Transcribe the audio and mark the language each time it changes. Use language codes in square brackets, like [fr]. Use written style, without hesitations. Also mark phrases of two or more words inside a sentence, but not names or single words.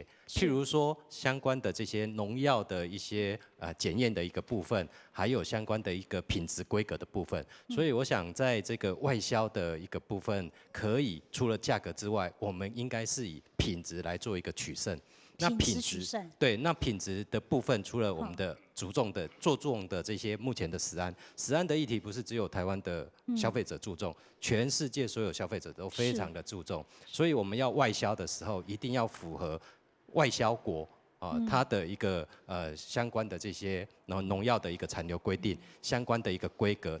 [zh] 譬如說相關的這些農藥的一些檢驗的一個部分，還有相關的一個品質規格的部分。所以我想在這個外銷的一個部分，可以除了價格之外，我們應該是以品質來做一個取勝。那品质取胜。对，那品质的部分，除了我们的着重的这些目前的食安的议题，不是只有台湾的消费者注重，全世界所有消费者都非常的注重。所以我们要外销的时候，一定要符合外销国它的一个相关的这些农药的一个残留规定，相关的一个规格。